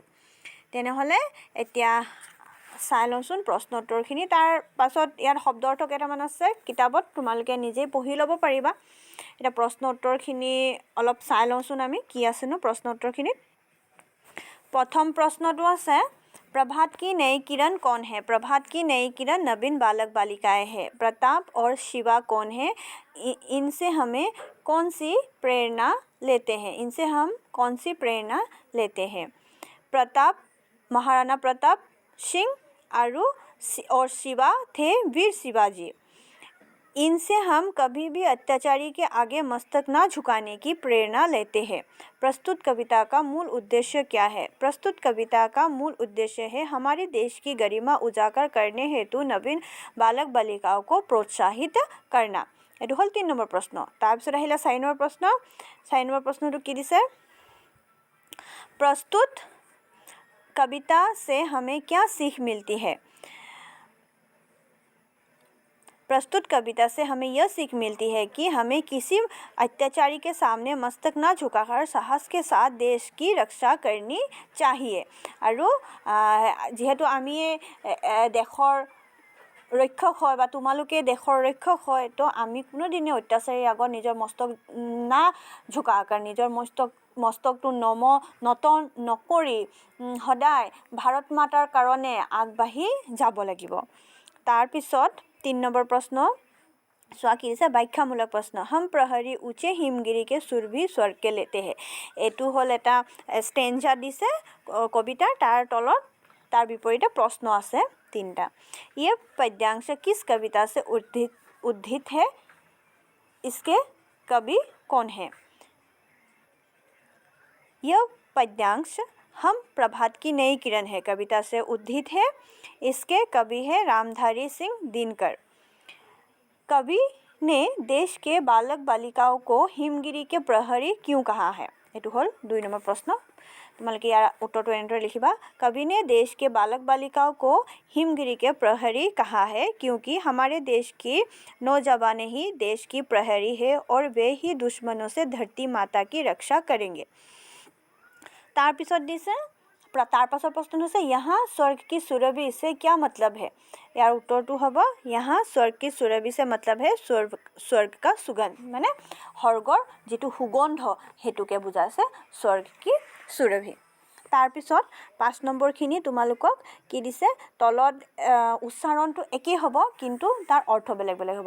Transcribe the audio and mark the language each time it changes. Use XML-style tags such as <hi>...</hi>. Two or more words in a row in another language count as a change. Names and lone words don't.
<as>তেনেহ'লে এতিয়া চাই লওঁচোন প্ৰশ্ন উত্তৰখিনি। তাৰ পাছত ইয়াত শব্দ অৰ্থ কেইটামান আছে কিতাপত, তোমালোকে নিজেই পঢ়ি ল'ব পাৰিবা। এতিয়া প্ৰশ্ন উত্তৰখিনি অলপ চাই লওঁচোন আমি কি আছেনো প্ৰশ্ন উত্তৰখিনিত। প্ৰথম প্ৰশ্নটো আছে</as> <hi>प्रभात की नई किरण कौन है। प्रभात की नई किरण नवीन बालक बालिकाएं हैं। प्रताप और शिवा कौन है, इनसे हमें कौन सी प्रेरणा लेते हैं, इनसे हम कौन सी प्रेरणा लेते हैं। प्रताप महाराणा प्रताप सिंह और शिवा थे वीर शिवाजी। इनसे हम कभी भी अत्याचारी के आगे मस्तक ना झुकाने की प्रेरणा लेते हैं। प्रस्तुत कविता का मूल उद्देश्य क्या है। प्रस्तुत कविता का मूल उद्देश्य है हमारे देश की गरिमा उजागर करने हेतु नवीन बालक बालिकाओं को प्रोत्साहित करना।</hi> <as>এইটো হ'ল 3 নম্বৰ প্ৰশ্ন। তাৰপিছত আহিলে 4 নম্বৰ প্ৰশ্ন। 4 নম্বৰ প্ৰশ্নটো কি দিছে,</as> <hi>प्रस्तुत कविता से हमें क्या सीख मिलती है। प्रस्तुत कविता से हमें यह सीख मिलती है कि हमें किसी अत्याचारी के सामने मस्तक न झुकाकर साहस के साथ देश की रक्षा करनी चाहिए।</hi> <as>আৰু যেহেতু আমি দেশৰ ৰক্ষক হয় বা তোমালোকে দেশৰ ৰক্ষক হয়, তো আমি কোনোদিনে অত্যাচাৰীৰ আগত নিজৰ মস্তক</as> <hi>न झुकाकर,</hi> <as>নিজৰ মস্তকটো নত নকৰি সদায় ভাৰত মাতাৰ কাৰণে আগবাঢ়ি যাব লাগিব। তাৰপিছত 3 নম্বৰ প্ৰশ্ন চোৱা কি দিছে, ব্যাখ্যামূলক প্ৰশ্ন।</as> <hi>हम प्रहरी ऊंचे हिमगिरी के सुर भी स्वर्ग के लेते हैं।</hi> <as>এইটো হ'ল এটা ষ্টেঞ্জা দিছে কবিতাৰ, তাৰ তলত তাৰ বিপৰীতে প্ৰশ্ন আছে 3টা।</as> <hi>ये पद्यांश किस कविता से उद्धृत है? इसके कवि कौन है? यह पद्यांश हम प्रभात की नई किरण है कविता से उद्धृत है। इसके कवि है रामधारी सिंह दिनकर। कवि ने देश के बालक बालिकाओं को हिमगिरी के प्रहरी क्यों कहा है?</hi> <as>এইটো হ'ল 2 নম্বৰ প্ৰশ্ন। তোমালোকে ইয়াৰ উত্তৰটো এনেদৰে লিখিবা।</as> <hi>कवि ने देश के बालक बालिकाओं को हिमगिरी के प्रहरी कहा है क्योंकि हमारे देश की नौजवानें ही देश की प्रहरी है और वे ही दुश्मनों से धरती माता की रक्षा करेंगे।</hi> <as>তাৰপিছত দিছে, তাৰ পাছৰ প্ৰশ্ন হৈছে</as> <hi>यहाँ स्वर्ग की सुरभि से क्या मतलब है?</hi> <as>ইয়াৰ উত্তৰটো হ'ব</as> <hi>यहाँ स्वर्ग की सुरभि से मतलब है स्वर्ग का सुगंध, মানে স্বৰ্গৰ যিটো সুগন্ধ হেতুকে বুজাইছে स्वर्ग की सुरभि। তাৰপিছত 5 নম্বৰখিনি তোমালোকক কি দিছে, তলত উচ্চাৰণটো একেই হ'ব কিন্তু তাৰ অৰ্থ বেলেগ বেলেগ হ'ব।</hi>